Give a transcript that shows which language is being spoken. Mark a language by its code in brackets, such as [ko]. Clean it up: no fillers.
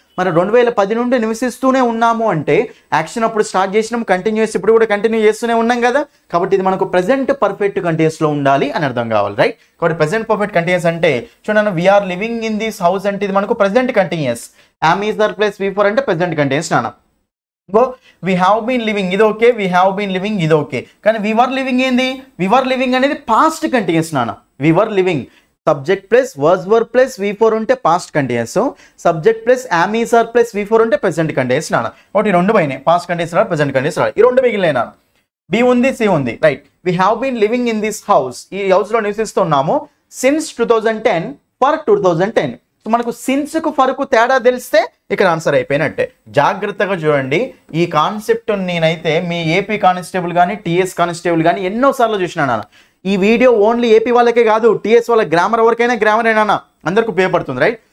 [te] మరి 2010 నుండి నివసిస్తూనే ఉన్నాము అంటే యాక్షన్ అప్పుడు స్టార్ట్ చేసినాం, కంటిన్యూస్ ఇప్పుడు కూడా కంటిన్యూ చేస్తూనే ఉన్నాం కదా, కాబట్టి ఇది మనకు ప్రెజెంట్ పర్ఫెక్ట్ కంటిన్యూస్లో ఉండాలి అని అర్థం కావాలి, రైట్? కాబట్టి ప్రెజెంట్ పర్ఫెక్ట్ కంటిన్యూస్ అంటే చూడండి, [en] we are living in this house [te] అంటే ఇది మనకు present continuous. Am is there plus V4 అంటే ప్రెజెంట్ కంటిన్యూస్ నాన్న. [en] we have been living [te] ఇది okay, [en] we have been living ఇది okay, [te] కానీ [en] we were living [te] ఏంది? [en] we were living [te] అనేది పాస్ట్ కంటిన్యూస్ నాన్న. we were living subject plus verse were plus V4 ఉంటే past continuous, subject plus [en] am is are [te] plus V4 ఉంటే present continuous నాన్న. ఒకటి రెండు పోయినాయి, పాస్ట్ కంటిన్యూస్ రాదు, ప్రెజెంట్ కంటిన్యూస్ రాదు, ఈ రెండు మిగిలినాయి నాన్న. బి ఉంది, సి ఉంది, right? [en] we have been living in this house, [te] ఈ హౌస్ లో నివసిస్తున్నాము [en] since 2010 for 2010. [te] సో మనకు సిన్స్కు ఫర్కు తేడా తెలిస్తే ఇక్కడ ఆన్సర్ అయిపోయినట్టే. జాగ్రత్తగా చూడండి, ఈ కాన్సెప్ట్ నేనైతే మీ ఏపీ కానిస్టేబుల్ కానీ టీఎస్ కానిస్టేబుల్ కానీ ఎన్నోసార్లు చూసినా. ఈ వీడియో ఓన్లీ ఏపీ వాళ్ళకే కాదు, టీఎస్ వాళ్ళ గ్రామర్ ఎవరికైనా గ్రామర్ అయినా అందరికి ఉపయోగపడుతుంది, రైట్?